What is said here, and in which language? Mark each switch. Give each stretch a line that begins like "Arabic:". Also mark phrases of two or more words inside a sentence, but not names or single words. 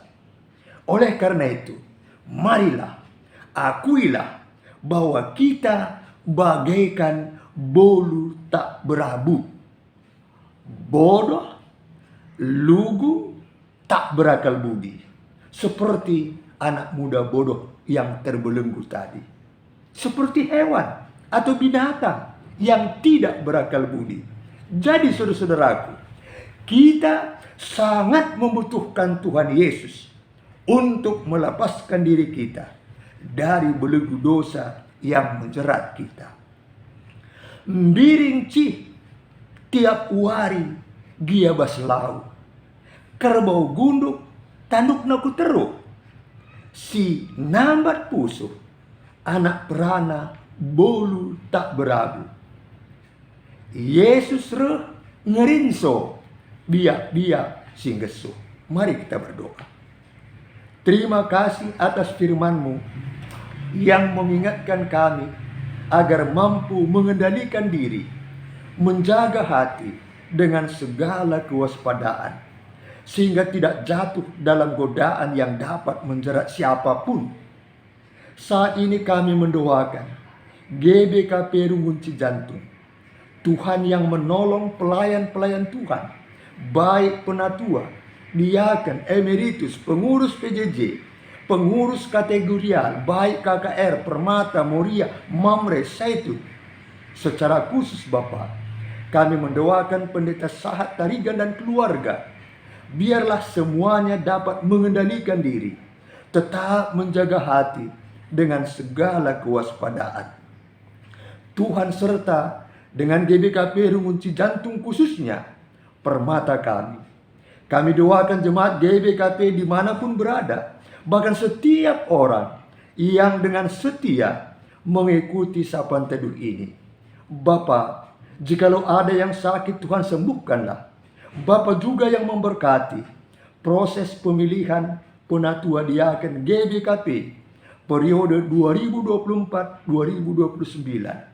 Indonesian: Oleh karena itu, marilah, akuilah bahwa kita bagaikan bolu tak berabu, bodoh, lugu, tak berakal budi, seperti anak muda bodoh yang terbelenggu tadi, seperti hewan atau binatang yang tidak berakal budi. Jadi saudara-saudaraku, kita sangat membutuhkan Tuhan Yesus untuk melepaskan diri kita dari belenggu dosa yang menjerat kita.
Batak Karo: Mbiring cih tiap wari gia baslau, kerbau gunduk tanduk naku teruk, si nambat pusuh anak perana
Indonesian: bolu tak berabu.
Batak Karo: Yesus reh ngerinso biak-biak singgesu.
Indonesian: Mari kita berdoa. Terima kasih atas firman-Mu yang mengingatkan kami agar mampu mengendalikan diri, menjaga hati dengan segala kewaspadaan, sehingga tidak jatuh dalam godaan yang dapat menjerat siapapun. Saat ini kami mendoakan GBKP Rungun Cijantung, Tuhan yang menolong pelayan-pelayan Tuhan, baik penatua, diaken, emeritus, pengurus PJJ, pengurus kategorial, baik KKR, Permata, Moria, Mamre, Zaitun. Secara khusus Bapak, kami mendoakan Pendeta Sahat Tarigan dan keluarga. Biarlah semuanya dapat mengendalikan diri, tetap menjaga hati dengan segala kewaspadaan. Tuhan serta dengan GBKP Rungun Cijantung khususnya Permata kami. Kami doakan jemaat GBKP dimanapun berada, bahkan setiap orang yang dengan setia mengikuti sapaan teduh ini. Bapa, jikalau ada yang sakit, Tuhan sembuhkanlah. Bapa juga yang memberkati proses pemilihan penatua diaken GBKP periode 2024-2029.